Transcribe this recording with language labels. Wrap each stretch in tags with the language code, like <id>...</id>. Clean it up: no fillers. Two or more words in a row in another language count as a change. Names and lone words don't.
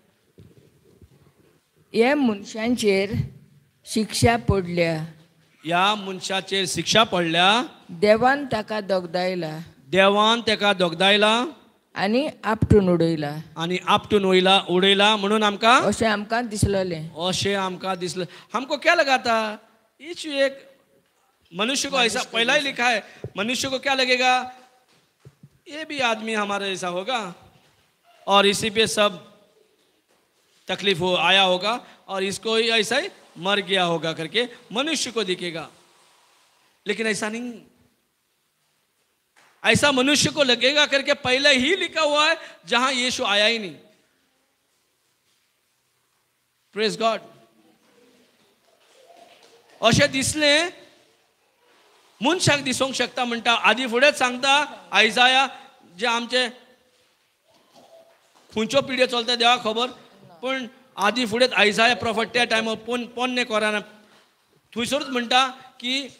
<kok>ह्या मनशांचेर शिक्षा पडल्या, या मनशाचेर शिक्षा पडल्या, देवान ताका दोगदायला देवान तेका दोगदायला आनी आपटून उडयला आणि आपटून उडयला म्हणून आमकां अशें आमकां दिसलेलें. अशें आमकां दिसलें.</kok> <hi>हमको क्या लगा था? इच एक मनुष्य को ऐसा पहला ही लिखा है, मनुष्य को क्या लगेगा, ये भी आदमी हमारे जैसा होगा और इसी पे सब तकलीफ हो आया होगा और इसको ही ऐसा ही मर गया होगा करके मनुष्य को दिखेगा. लेकिन ऐसा नहीं, ऐसा मनुष्य को लगेगा करके पहले ही लिखा हुआ है जहां यीशु आया ही नहीं.</hi> <en>Praise God.</en> <kok>अशें दिसलें मनशाक दिसूंक शकता म्हणटा. आदी फुडेंच सांगता आयजाया, जे आमचे खंयच्यो पिढ्यो चलता देवा खबर, पण आदी फुडेंच आयजाया प्रॉफिट त्या टायमार पोन्ने कोराना थंयसरूच म्हणटा की</kok>